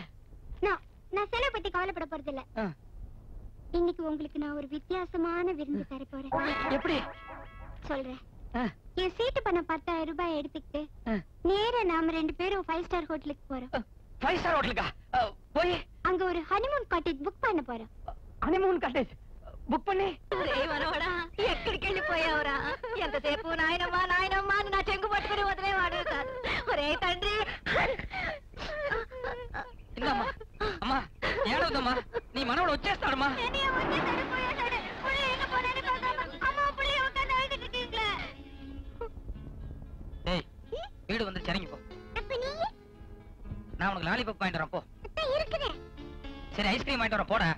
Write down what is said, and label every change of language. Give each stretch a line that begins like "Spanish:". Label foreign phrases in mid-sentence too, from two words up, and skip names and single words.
Tamil: நான் செலவு பத்தி கவலைப்பட போறது இல்ல. இன்னைக்கு உங்களுக்கு நான் ஒரு வித்தியாசமான விருந்து தர போறேன். எப்படி சொல்றேன். என் சீட்டு பண்ண 10,000 ரூபாய் எடுத்துக்கிட்டு நேரா நாம 2 பேரும் 5 ஸ்டார் ஹோட்டலுக்கு போறோம். 5 ஸ்டார் ஹோட்டலுக்கா? போய் அங்க ஒரு
English: honeymoon cottage book
Tamil: பண்ண போறோம்.
English: honeymoon cottage book పని
Telugu: మనవడా ఎక్కడికి వెళ్ళిపోయావురా? ఎంతసేపు నాయనమ్మా నాయనమ్మా అని నా చెంగు పట్టుకుని వదిలేవాడు కాదు. ఒరే తండ్రి. ఇందమ్మా అమ్మా ఏడవదమ్మా, నీ మనవడు వచ్చేస్తాడమ్మా.
Tamil: டேய் வீடு வந்து இறங்கி போ. நான் உனக்கு லாலிபாப் வாங்கிட்டு வரேன் போ. சரி ஐஸ்கிரீம் வாங்கிட்டு வரேன் போடா.